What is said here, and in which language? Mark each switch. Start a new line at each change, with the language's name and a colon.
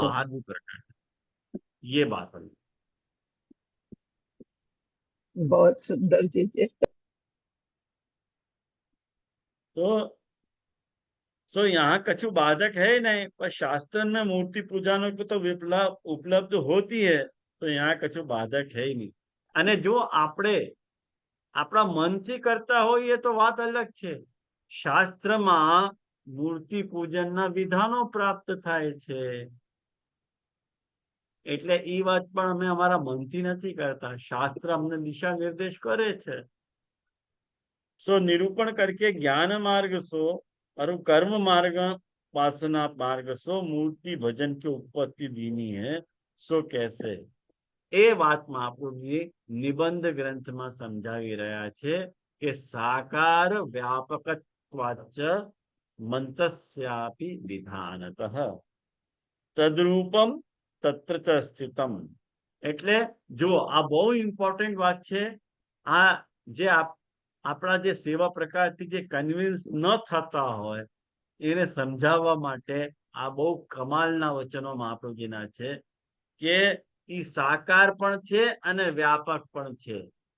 Hindi: बाहर भी प्रकट है। ये बात है। बहुत सुंदर चीज है। तो यहाँ कछु बाधक है ही नहीं, पर शास्त्र में मूर्ति पूजन को तो विप्लव उपलब्ध होती है, तो यहाँ कछु बाधक है ही नहीं।
Gujarati: અને જો આપણે આપણા મનથી કરતા હોઈએ તો વાત અલગ છે। શાસ્ત્રમાં મૂર્તિ પૂજનના વિધાનો પ્રાપ્ત થાય છે, એટલે એ વાત પણ અમે અમારા મનથી નથી કરતા, શાસ્ત્ર અમને દિશા નિર્દેશ કરે છે।
Hindi: सो निरूपण करके ज्ञान मार्ग सो और कर्म मार्ग वासना मार्ग सो मूर्ति भजन की उत्पत्ति दीनी है। सो कैसे ए बात में आपने निबंध ग्रंथ में समझावी रहा है कि
Sanskrit: साकार व्यापकत्वाच्च मंतस्यापि विधानतः तद्रूपम तत्र च स्थितम।
Gujarati: એટલે જો આ બહુ ઇમ્પોર્ટન્ટ વાત છે। આ જે આપણા જે સેવા પ્રકારથી જે કન્વિન્સ ન થતા હોય એને સમજાવવા માટે આ બહુ કમાલના વચનો મહાપ્રભુજીના છે કે ઈ સાકાર પણ છે અને વ્યાપક પણ છે।